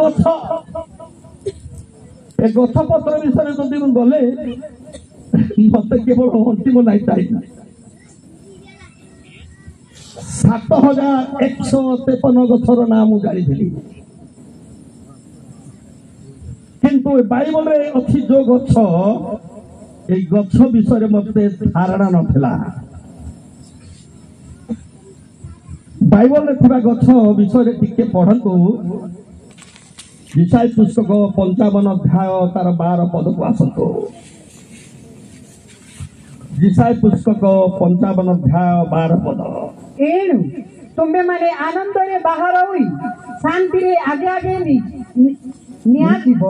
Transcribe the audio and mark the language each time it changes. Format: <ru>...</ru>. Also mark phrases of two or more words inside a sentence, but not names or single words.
<or>ଏ ଗଛ ପତ୍ର ବିଷୟରେ ଯଦି ମୁଁ ଗଲେ ମତେ କେବଳ ଅନ୍ତିମ ନାଇଁ ଚାହିଁ 7153 ଗଛର ନାଁ ମୁଁ ଜାଣିଥିଲି, କିନ୍ତୁ ବାଇବଲରେ ଅଛି ଯୋଉ ଗଛ, ଏଇ ଗଛ ବିଷୟେ ମତେ ଧାରଣା ନଥିଲା। বাইবেলରେ ଥିବା ଗଛ ବିଷୟରେ ଟିକେ ପଢନ୍ତୁ। ଇସାଇ ପୁସ୍ତକ 55 ଅଧ୍ୟାୟ ତାର 12 ପଦକୁ ଆସନ୍ତୁ। ଇସାଇ ପୁସ୍ତକ 55 ଅଧ୍ୟାୟ 12 ପଦ। ଏଣୁ ତୁମେମାନେ ଆନନ୍ଦରେ ବାହାର ହୋଇ ଶାନ୍ତିରେ ଆଗେ ଆଗେ ନିଆଯିବ।</or>